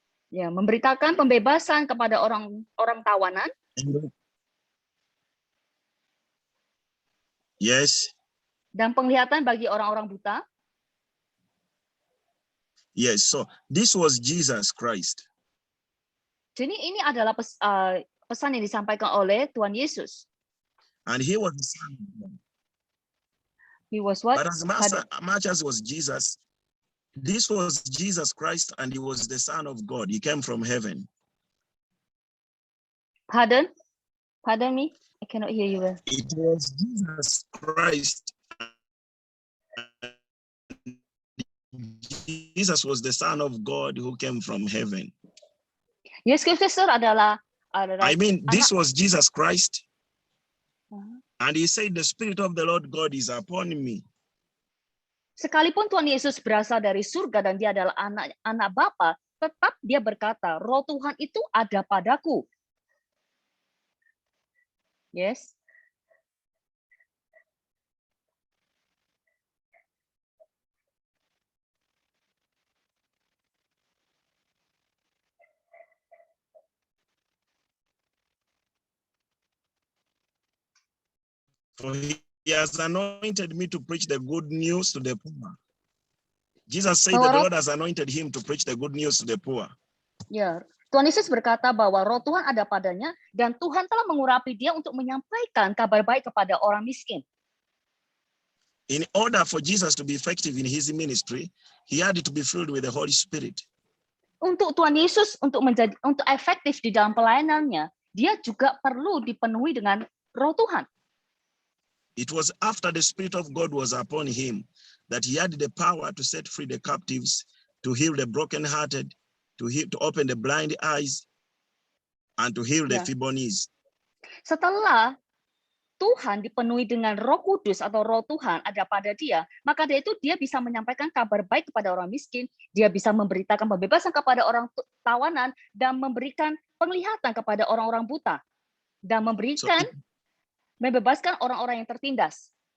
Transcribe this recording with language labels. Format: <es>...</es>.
<id>Ya, memberitakan pembebasan kepada orang tawanan.</id> <en>Yes.</en> <id>Dan penglihatan bagi orang-orang buta.</id> <en>Yes, so this was Jesus Christ.</en> <id>Jadi ini adalah pesan yang disampaikan oleh Tuhan Yesus.</id> <en>And he was the Son of God. He was what? But as much as was Jesus, this was Jesus Christ and he was the Son of God. He came from heaven. Pardon me, I cannot hear you well. It was Jesus Christ. Jesus was the Son of God who came from heaven.</en> <id>Yesus Kristus adalah</id> <en>I mean, this was Jesus Christ. And he said, the Spirit of the Lord God is upon me.</en> <id>Sekalipun Tuhan Yesus berasal dari surga dan dia adalah anak Bapa, tetap dia berkata, Roh Tuhan itu ada padaku.</id> <en>Yes. For he has anointed me to preach the good news to the poor. Jesus said that the Lord has anointed him to preach the good news to the poor.</en> <id>Ya, Tuhan Yesus berkata bahwa Roh Tuhan ada padanya dan Tuhan telah mengurapi dia untuk menyampaikan kabar baik kepada orang miskin.</id> <en>In order for Jesus to be effective in his ministry, he had to be filled with the Holy Spirit.</en> <id>Untuk Tuhan Yesus untuk efektif di dalam pelayanannya, dia juga perlu dipenuhi dengan Roh Tuhan.</id> <en>It was after the Spirit of God was upon him that he had the power to set free the captives, to heal the brokenhearted, to open the blind eyes, and to heal the feeble knees.</en> <id>Setelah Tuhan dipenuhi dengan Roh Kudus atau Roh Tuhan ada pada dia, maka dia bisa menyampaikan kabar baik kepada orang miskin, dia bisa memberitakan pembebasan kepada orang tawanan, dan memberikan penglihatan kepada orang-orang buta, dan membebaskan orang-orang yang tertindas.</id>